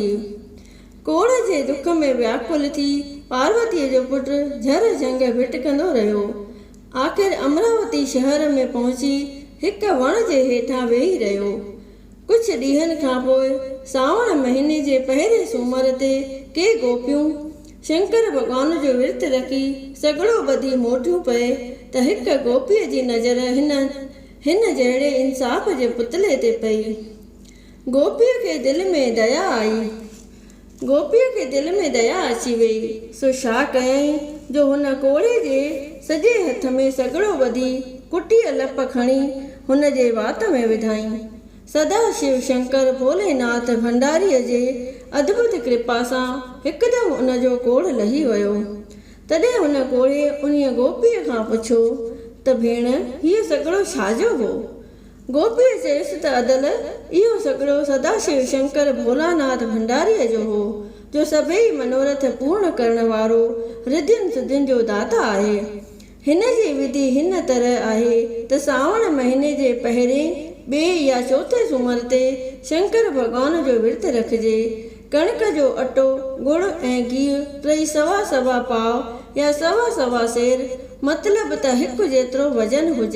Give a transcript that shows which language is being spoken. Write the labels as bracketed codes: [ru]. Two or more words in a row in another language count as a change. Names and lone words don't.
[sd] कोड़ जे दुख में व्याकुल थी पार्वतीअ जो पुटु झर जंग भिटकंदो रहियो। आख़िर अमरावती शहर में पहुची हिक वण जे हेठां वेही रहियो। कुझु ॾींहंनि खां पोइ सावण महीने जे पहिरें सूमर ते के गोपियूं शंकर भॻवान जो विर्त रखी सॻड़ो ॿधी मोटियूं पए त हिक गोपीअ जी नज़र हिन जहिड़े इंसाफ़ जे पुतले ते पई। गोपीअ खे दिलि में दया अची वई। सो छा कयईं जो हुन कोड़े जे सॼे हथ में सॻड़ो ॿधी कुटीअ लप खणी हुन जे वात में विधाईं। सदा शिव शंकर भोलेनाथ भंडारीअ जे अद्भुत कृपा सां हिकदमि उन जो कोड़ लही वियो। तॾहिं हुन कोड़े उन्हीअ गोपीअ खां पुछो त भेण, हीअ सॻड़ो छाजो हो? गोपीअ चयसि त अदल, इहो सॻड़ो सदाशिव शंकर भोलानाथ भंडारीअ जो हो, जो सभई मनोरथ पूर्ण करण वारो रिद्धियुनि सिद्धियुनि जो दाता आहे। हिन जी विधि हिन तरह आहे त सावण महीने जे पहिरें, ॿिए या चौथे सूमर ते शंकर भॻवान जो विर्त रखिजे। कणिक जो अटो, गुड़ ऐं गिहु टई सवा पाव या सवा सेर, मतिलबु त हिकु जेतिरो वज़न हुजे।